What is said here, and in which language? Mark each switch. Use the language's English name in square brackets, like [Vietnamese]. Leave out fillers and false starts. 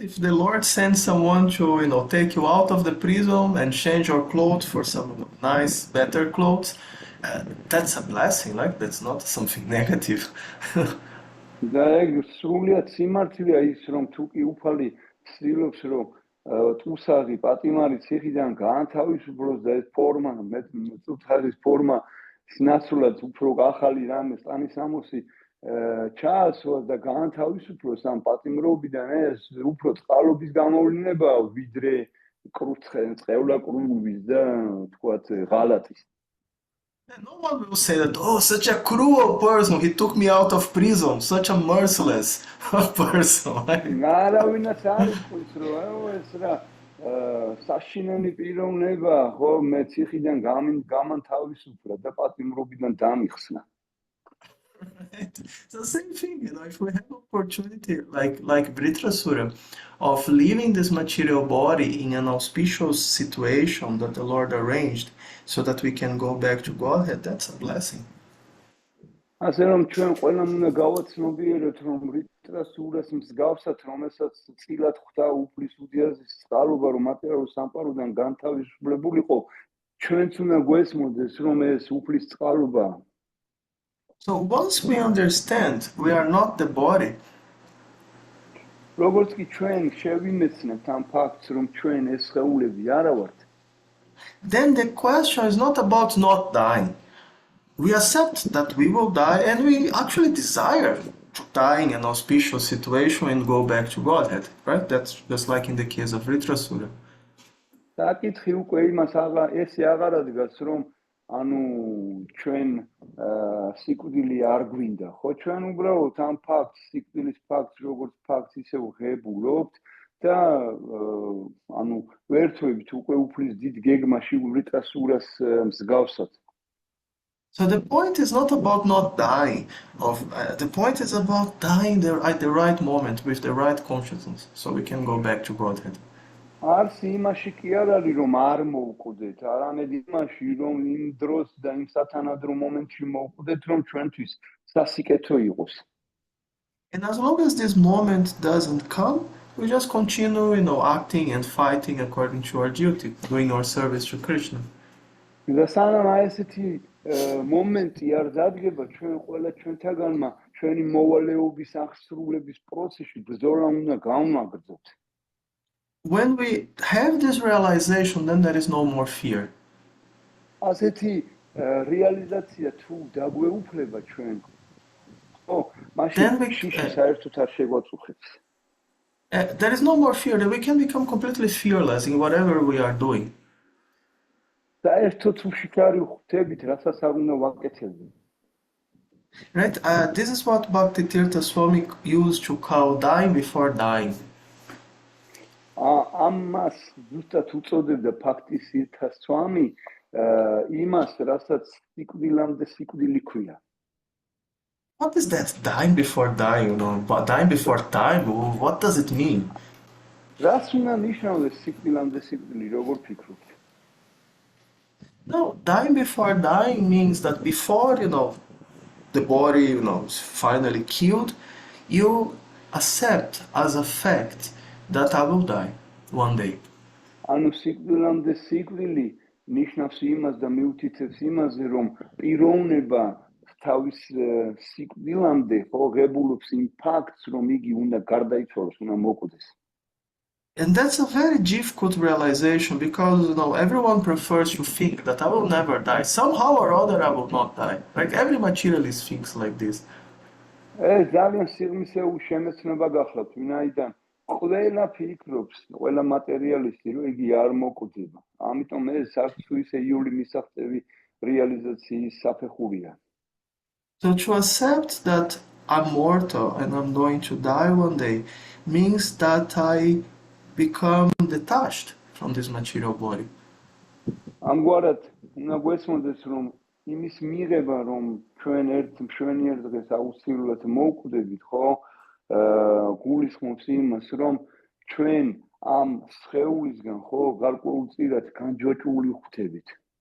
[English] If the Lord sends someone to, take you out of the prison and change your clothes for some nice, better clothes, that's a blessing, like that's not something negative. [Georgian] და ეგ სრულიად სიმართლეა ის რომ თუ კი უფალი ცდილობს რომ ტუსაღი პატიმარი ციხიდან გაანთავისუფლოს და ეს ფორმა ტუსაღის ფორმა სინაცვლად უფრო ახალი რამე სტანისამოსი ჩაასვას და გაანთავისუფლოს ამ პატიმრობიდან ეს უფრო წყალობის გამოვლინებაა ვიდრე წყევლაკრულობის და თქვათ ღალატის. [English] No one will say that, oh, such a cruel person, he took me out of prison, such a merciless person. [Georgian] არავინაც არ იტყვის რომ ეს რა საშინელი პიროვნება ხო მე ციხიდან გამანთავისუფლა და პატიმრობიდან დამიხსნა. [English] Right. It's the same thing, if we have opportunity, like Vritrasura, of leaving this material body in an auspicious situation that the Lord arranged so that we can go back to Godhead, that's a blessing. [Georgian] ასე რომ ჩვენ ყველამ უნდა გავაცნობიეროთ რომ ვრიტრასურას მსგავსად რომელსაც წილად ხვდა უფლის უდიაზის წყალობა რომ მატერიალურ სამყაროდან განთავისუფლებულიყო ჩვენც უნდა გვესმოდეს რომ ეს უფლის წყალობაა. [English] So once we understand we are not the body, [Georgian] როგორც კი ჩვენ შევიმეცნებთ ამ ფაქტს რომ ჩვენ ეს სხეულები არა ვართ, [English] then the question is not about not dying. We accept that we will die and we actually desire to die in an auspicious situation and go back to Godhead, right? That's just like in the case of Vritrasura. [Georgian] საკითხი უკვე იმას ესე აღარ ადგას რომ ანუ ჩვენ სიკვდილი არ გვინდა, ხო ჩვენ უბრალოდ ამ ფაქტს, სიკვდილის ფაქტს როგორც ფაქტს ისე ვღებულობთ და ანუ ვერთვებით უკვე უფლის დიდ გეგმაში ვრიტრასურას მსგავსად. [English] So the point is not about not dying. The point is about dying at the right moment with the right consciousness, so we can go back to Godhead. [Georgian] არც იმაში კი არ არის რომ არ მოვკვდეთ, არამედ იმაში რომ იმ დროს და იმ სათანადრო მომენტში მოვკვდეთ რომ ჩვენთვის სასიკეთო იყოს. [English] And as long as this moment doesn't come, we just continue, acting and fighting according to our duty, doing our service to Krishna. [Georgian] და სანამ ესეთი მომენტი არ დადგება ჩვენ ყველა ჩვენთაგანმა ჩვენი მოვალეობის აღსრულების პროცესში ბრძოლა უნდა გავმაგრძოთ. [English] When we have this realization, then there is no more fear. [Georgian] ასეთი რეალიზაცია თუ დაგვეუფლება ჩვენ, მაშინ შიში საერთოდ არ შეგვაწუხებს. [English] There is no more fear, that we can become completely fearless in whatever we are doing. [Georgian] საერთოდ უშიქარი ხვდებით, რასაც არ უნდა ვაკეთებდე. [English] Right? This is what Bhakti Tirtha Swami used to call dying before dying. [Georgian] ამას ზუსტად უწოდებდა Bhakti Tirtha Swami იმას, რასაც სიკვდილამდე სიკვდილი ქვია. [English] What is that dying before dying? Dying before dying, what does it mean? [Georgian] რას უნდა ნიშნავდეს სიკვდილამდე სიკვდილი, როგორ ფიქრობთ? [English] No, dying before dying means that before, the body, is finally killed, you accept as a fact that I will die one day. [Georgian] ანუ სიკვდილამდე სიკვდილი ნიშნავს იმას და მიუთითებს იმაზე, რომ პიროვნება თავის სიკვდილამდე ღებულობს იმ ფაქტს, რომ იგი უნდა გარდაიცვალოს, უნდა მოკვდეს. [English] And that's a very difficult realization because, everyone prefers to think that I will never die. Somehow or other I will not die. Like every materialist thinks like this. [Georgian] ეს ძალიან სიღრმისეული შემეცნება გახლავთ, ვინაიდან ყველა ფიქრობს, ყველა მატერიალისტი, რომ იგი არ მოკვდება. ამიტომ ეს არც თუ ისე იული მისაღწევი რეალიზაციის საფეხურია. [English] So to accept that I'm mortal and I'm going to die one day means that I become detached from this material body. [Georgian] ამგვარად უნდა გვესმოდეს, რომ იმის მიღება, რომ ჩვენ ერთ მშვენიერ დღეს აუცილებლად მოვკვდებით, ხო? გულისხმობს იმას, რომ ჩვენ ამ სხეულისგან, ხო, გარკვეულწილად განჯვაჭვული ხვდებით.